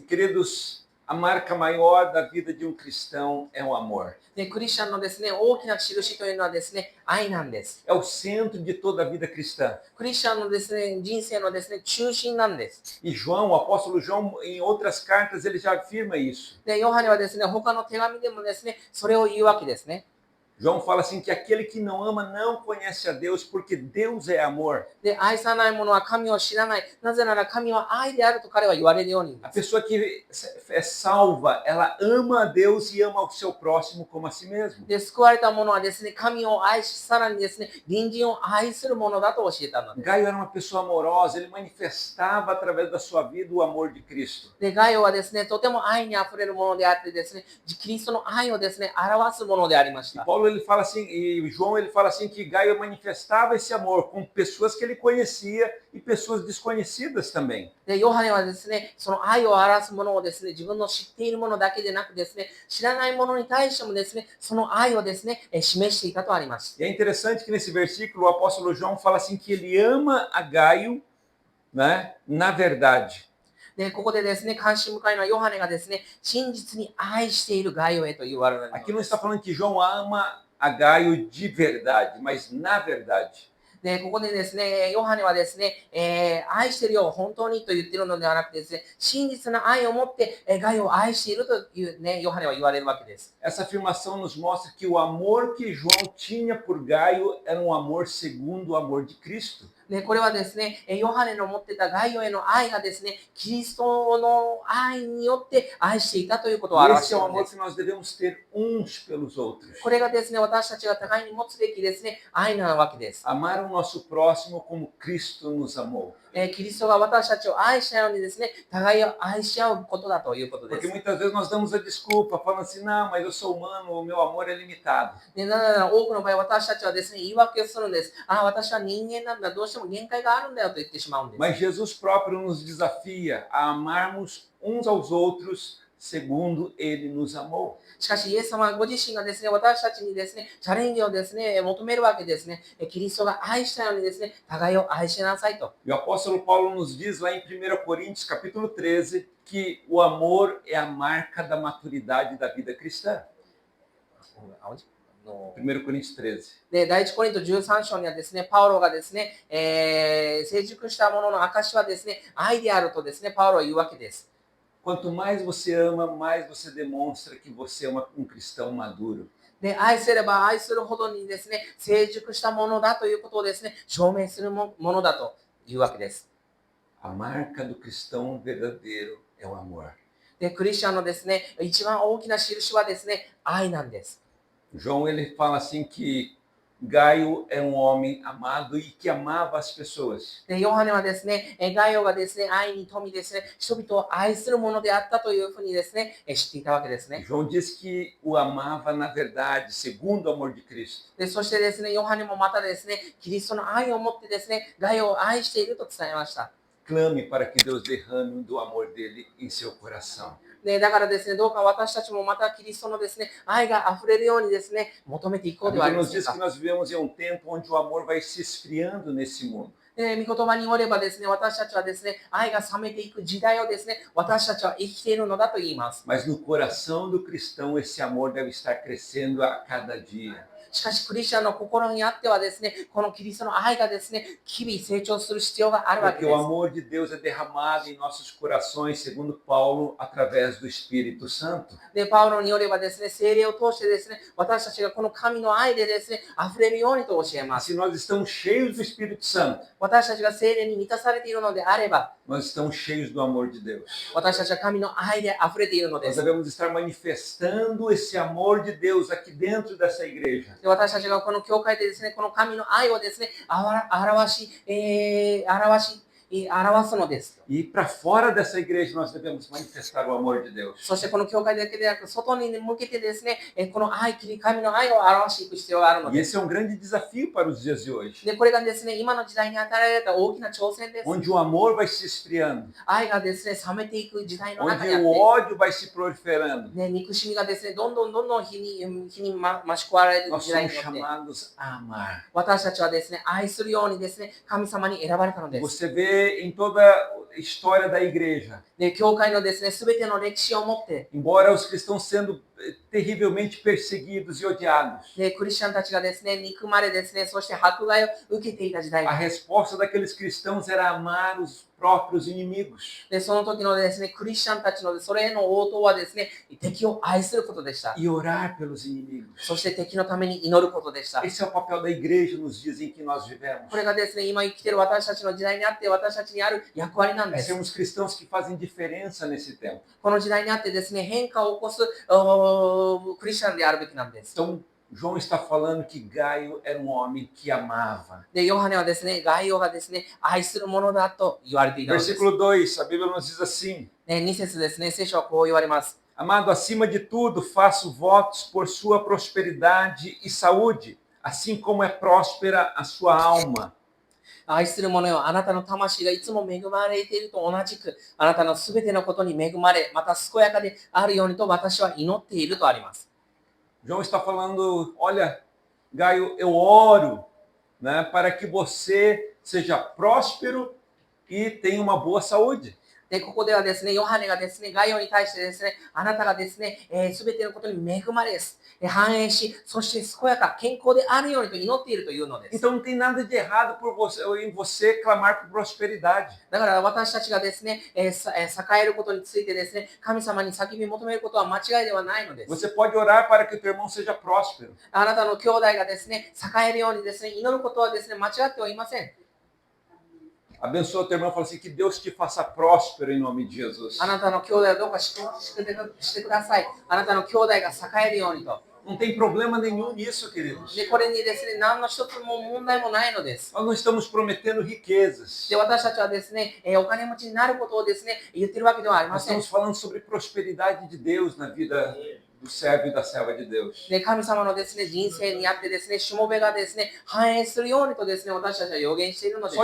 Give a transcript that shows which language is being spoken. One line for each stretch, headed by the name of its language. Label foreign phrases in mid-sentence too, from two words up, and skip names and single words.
Portuguese: Queridos, a marca maior da vida de um cristão é o amor.
Japanese: で、クリスチャンのですね、大きな印というのはですね、愛なんです。
Portuguese: É o centro de toda a vida cristã.
Japanese: クリスチャンのですね、人生のですね、中心なんです。
Portuguese: E João, o apóstolo João, em outras cartas, ele já afirma isso.
Japanese: で、ヨハネはですね、他の手紙でもですね、それを言うわけですね。
Portuguese: João fala assim que aquele que não ama não conhece a Deus, porque Deus é amor.
Japanese: で、愛さない者は神を知らない。なぜなら神は愛であると彼は言われるように。
Portuguese: A pessoa que é salva, ela ama a Deus e ama o seu próximo como a si mesmo.
Japanese: で、救われた者はですね、神を愛し、さらにですね、隣人を愛するものだと教えたのです。
Portuguese: Gaio era uma pessoa amorosa, ele manifestava através da sua vida o amor de Cristo.
Japanese: で、ガイオはですね、とても愛にあふれるものであってですね、キリストの愛をですね、表すものでありまし
Portuguese: E
Japanese: た。
Portuguese: Paulo ele fala assim, e João ele fala assim que Gaio manifestava esse amor com pessoas que ele conhecia e pessoas desconhecidas também.
Japanese: で、ヨハネはですね、その愛を表すものをですね、自分の知っているものだけでなくですね、知らないものに対してもですね、その愛をですね、示していたとあります。
Portuguese: E é interessante que nesse versículo o apóstolo João fala assim que ele ama a Gaio, né, na verdade.
Japanese: で、ここでですね、関心深いのはヨハネがですね、真実に愛しているガイオへと言われるので
Portuguese: Aqui não
Japanese: す。
Portuguese: está falando que João ama a Gaio de verdade, mas na verdade.
Japanese: で、ここでですね、ヨハネはですね、愛してるよ、本当にと言っているのではなくてですね、真実な愛を持って、ガイを愛しているというね、ヨハネは言われるわけです。
Portuguese: Essa afirmação nos mostra que o amor que João tinha por Gaio era um amor segundo o amor de Cristo.
Japanese: で、これはですね、ヨハネの持ってたガイオへの愛がですね、キリストの愛によって愛していたということを
Portuguese: E
Japanese: 表し
Portuguese: esse
Japanese: て
Portuguese: é
Japanese: い
Portuguese: o
Japanese: るんで
Portuguese: amor
Japanese: す。
Portuguese: que nós devemos ter uns pelos outros.
Japanese: これがですね、私たちが互いに持つべきですね、愛なわけです。
Portuguese: Amar o nosso próximo como Cristo nos amou.
Japanese: キリストが私たちを愛したようにですね、互いを愛し合うことだということで
Portuguese: Porque
Japanese: す。
Portuguese: muitas vezes nós damos a desculpa, falando assim, não, mas eu sou humano, o meu amor é limitado.
Japanese: で、なぜなら多くの場合私たちはですね、言い訳をするんです。ああ、私は人間なんだ、どうしても限界があるんだよと言ってしまうんです。
Portuguese: Mas Jesus próprio nos desafia a amarmos uns aos outros segundo ele nos amou.
Japanese: しかし、イエス様はご自身がですね、私たちにですね、チャレンジをですね、求めるわけですね。キリストが愛したようにですね、互いを愛しなさいと。
Portuguese: E o apóstolo Paulo nos diz lá em 1 Coríntios, capítulo 13, que o amor é a marca da maturidade da vida cristã. 1 Coríntios 13.
Japanese: で、第一コリント13章にはですね、パウロがですね、成熟したものの証はですね、愛であるとですね、パウロは言うわけです。
Portuguese: Quanto mais você ama, mais você demonstra que você é um cristão maduro.
Japanese: で、愛せれば愛するほどにですね、成熟したものだということをですね、証明するものだというわけです。
Portuguese: A marca do cristão verdadeiro é o amor.
Japanese: で、クリスチャンのですね、一番大きな印はですね、愛なんです。
Portuguese: João ele fala assim que Gaio é um homem amado e que amava as pessoas.
Japanese: で、ヨハネはですね、ガイオがですね、愛に富みですね、人々を愛するものであったというふうにですね、知っていたわけですね。
Portuguese: João diz que o amava na verdade, segundo o amor de Cristo.
Japanese: で、そしてですね、ヨハネもまたですね、キリストの愛を持ってですね、ガイオを愛していると伝えました。
Portuguese: Clame para que Deus derrame do amor dele em seu coração.
Japanese: で、だからですね、どうか私たちもまたキリストのですね、愛が溢れるようにですね、求めていこ
Portuguese: A
Japanese: うではあ
Portuguese: Bíblia
Japanese: りま
Portuguese: nos
Japanese: せん
Portuguese: diz que
Japanese: か。
Portuguese: nós vivemos em um tempo onde o amor vai se esfriando nesse mundo.
Japanese: で、御言葉によればですね、私たちはですね、愛が冷めていく時代をですね、私たちは生きているのだと言います。
Portuguese: Mas no coração do cristão esse amor deve estar crescendo a cada dia.
Japanese: しかし、クリスチャンの心にあってはですね、このキリストの愛がですね、日々成長する必要があるわけ
Portuguese: Porque
Japanese: で
Portuguese: o
Japanese: す。
Portuguese: amor de Deus é derramado em nossos corações, segundo Paulo, através do Espírito Santo.
Japanese: で、パウロによればですね、聖霊を通してですね、私たちがこの神の愛でですね、溢れるようにと教えます。
Portuguese: Se nós estamos cheios do Espírito Santo,
Japanese: 私たちが聖霊に満たされているのであれば、
Portuguese: nós estamos cheios do amor de Deus.
Japanese: 私たちは神の愛で溢れているので
Portuguese: Nós
Japanese: す。
Portuguese: devemos estar manifestando esse amor de Deus aqui dentro dessa igreja.
Japanese: で私たちがこの教会でですね、この神の愛をですね、表すのです。
Portuguese: E para fora dessa igreja nós devemos manifestar o amor de Deus.
Japanese: そしてこの教会だけでなく、外に向けてですね、この神の愛を表していく必要があるの
Portuguese: E
Japanese: です。
Portuguese: esse é um grande desafio para os dias de hoje,
Japanese: で、これがですね、今の時代に与えられた大きな挑戦です。
Portuguese: onde o amor vai se esfriando,
Japanese: 愛がですね、冷めていく時代の中に
Portuguese: onde
Japanese: あっ
Portuguese: o
Japanese: て、
Portuguese: ódio vai se proliferando.
Japanese: ね、憎しみがですね、どんどん日に増し加われる
Portuguese: Nós
Japanese: 時代
Portuguese: somos
Japanese: によって、
Portuguese: chamados a amar.
Japanese: 私たちはですね、愛するようにですね、神様に選ばれたのです。
Portuguese: Você vê em toda a história da igreja,
Japanese: で、教会のですね、すべての歴史を持って、
Portuguese: embora os cristãos sendo terrivelmente perseguidos e odiados,
Japanese: で、クリスチャンたちがですね、憎まれですね、そして迫害を受けていた時代
Portuguese: a resposta daqueles cristãos era amar os próprios inimigos
Japanese: で、その時のですね、クリスチャンたちのそれへの応答はですね、敵を愛することでした。
Portuguese: e orar pelos inimigos.
Japanese: そして敵のために祈ることでした。
Portuguese: Esse é o papel da igreja nos dias em que nós vivemos.
Japanese: これがですね、今生きている私たちの時代にあって、私たちにある役割なんで
Portuguese: É
Japanese: す。
Portuguese: sermos cristãos que fazem diferença nesse tempo.
Japanese: この時代にあってですね、変化を起こすクリスチャンであるべきなんです。
Portuguese: Então, João está falando que Gaio era um homem que amava.
Japanese: で、ヨハネはですね、概要がですね、愛するものだと言われていたのです。
Portuguese: Versículo 2, a Bíblia nos diz assim:
Japanese: ね、2節ですね、聖書はこう言われます。
Portuguese: Amado, acima de tudo, faço votos por sua prosperidade e saúde, assim como é próspera a sua alma.
Japanese: 愛する者よ、あなたの魂がいつも恵まれていると同じく、あなたのすべてのことに恵まれ、また健やかであるようにと私は祈っているとあります。
Portuguese: João está falando: olha, Gaio, eu oro, né, para que você seja próspero e tenha uma boa saúde.
Japanese: で、ここではですね、ヨハネがですね、概要に対してですね、あなたがですね、すべてのことに恵まれです。繁栄し、そして健やか、健康であるようにと祈っているというのです。
Portuguese: Então não tem nada de errado em você clamar por prosperidade.
Japanese: だから私たちがですね、栄えることについてですね、神様に叫び求めることは間違いではないのです。
Portuguese: Você pode orar para que o teu irmão seja próspero.
Japanese: あなたの兄弟がですね、栄えるようにですね、祈ることはですね、間違ってはいません。
Portuguese: Abençoa teu irmão e fala assim: que Deus te faça próspero em nome de Jesus.
Japanese: あなたの兄弟をどうかしてください。あなたの兄弟が栄えるようにと。
Portuguese: Não tem problema nenhum nisso, queridos.
Japanese: で、これにですね、何の一つも問題もないのです。
Portuguese: Nós não estamos prometendo riquezas.
Japanese: で、私たちはですね、お金持ちになることをですね、言ってるわけではありま
Portuguese: Nós
Japanese: せん。
Portuguese: estamos falando sobre prosperidade de Deus na vida do servo e da serva de Deus.
Japanese: で、神様のですね、人生にあってですね、しもべがですね、反映するようにとですね、私たちは予言しているので